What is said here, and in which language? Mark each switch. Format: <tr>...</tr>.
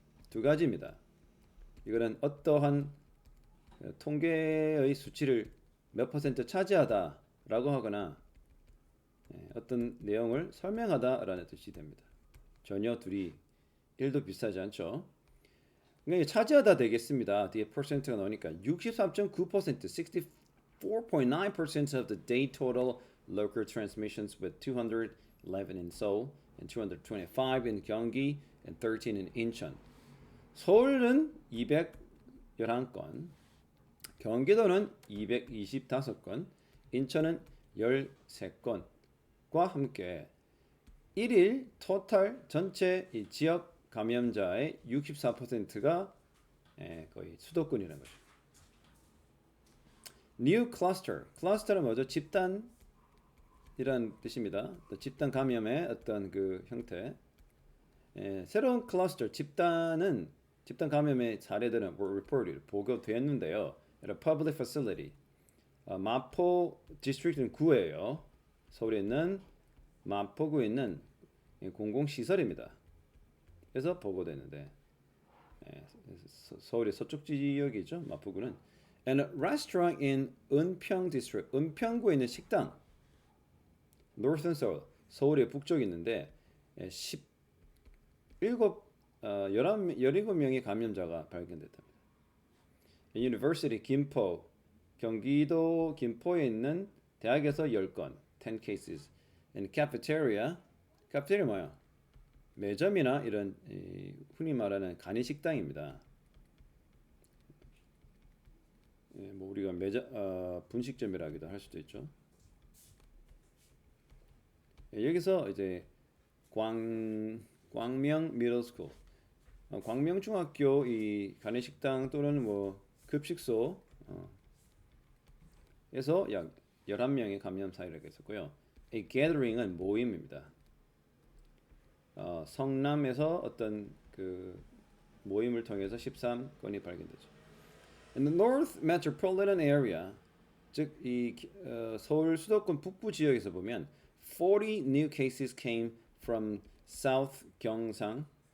<ko>두 가지입니다. 이거는 어떠한 통계의 수치를 몇 퍼센트 차지하다라고 하거나 어떤 내용을 설명하다라는 뜻이 됩니다. 전혀 둘이 1도 비슷하지 않죠. 그러니까 차지하다 되겠습니다. 뒤에 퍼센트가 나오니까</ko> <en>63.9%, 64.9% of the day total local transmissions with 211 in Seoul and 225 in Gyeonggi and 13 in Incheon.</en> <ko>서울은 211건, 경기도는 225건, 인천은 13건과 함께 1일 토탈 전체 이 지역 감염자의 64%가 거의 수도권이라는 거죠.</ko> <en>New cluster.</en> <ko>클러스터는 뭐죠? 집단이란 뜻입니다. 집단 감염의 어떤 그 형태. 새로운 클러스터, 집단 감염의 사례들은</ko> <en>were reported,</en> <ko>보고됐는데요.</ko> <en>Public facility.</en> <ko>마포 디스트릭트는 구예요. 서울에 있는 마포구에 있는 공공시설입니다. 그래서 보고됐는데 서울의 서쪽 지역이죠.</ko> <en>마포구는 and a restaurant in 은평 district.</en> <ko>은평구에 있는 식당 Northern Seoul. 서울의 북쪽에 있는데 17명의 감염자가 발견됐답니다. University 김포. 경기도 김포에 있는 대학에서 10건</ko> <en>10 cases. and cafeteria</en> <ko>뭐야? 매점이나 이런 흔히 말하는 간이식당입니다. 우리가 분식점이라기도 할 수도 있죠. 여기서 이제 광명</ko> <en>middle school,</en> <ko>광명 중학교 이 간이식당 또는 급식소 에서 약 11명의 감염 사례가 있었고요. 이 gathering은 모임입니다. 성남에서 어떤 그 모임을 통해서 13건이 발견되죠.</ko> <en>In the North Metropolitan Area,</en> <ko>즉 이 서울 수도권 북부 지역에서 보면</ko> <en>40 new cases came from South 경상.</en>